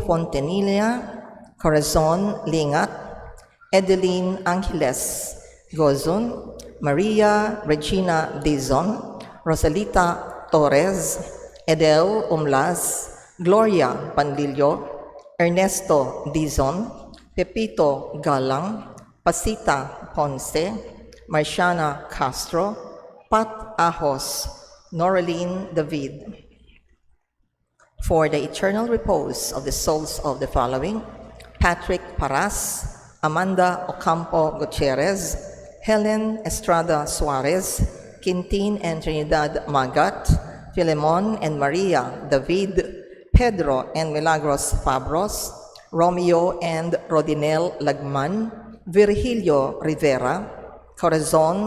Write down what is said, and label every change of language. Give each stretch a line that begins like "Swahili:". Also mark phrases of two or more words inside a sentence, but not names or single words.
English: Fontanilla, Corazon Lingat, Edeline Angeles Gozon, Maria Regina Dizon, Rosalita Torres, Edel Umlas, Gloria Panlillo, Ernesto Dizon, Pepito Galang, Pasita Ponce, Marciana Castro, Pat Ahos, Noraline David. For the eternal repose of the souls of the following: Patrick Paras, Amanda Ocampo Gutierrez, Helen Estrada Suarez, Quintin and Trinidad Magat, Filemon and Maria David, Pedro and Milagros Fabros, Romeo and Rodinel Lagman, Virgilio Rivera, Corazon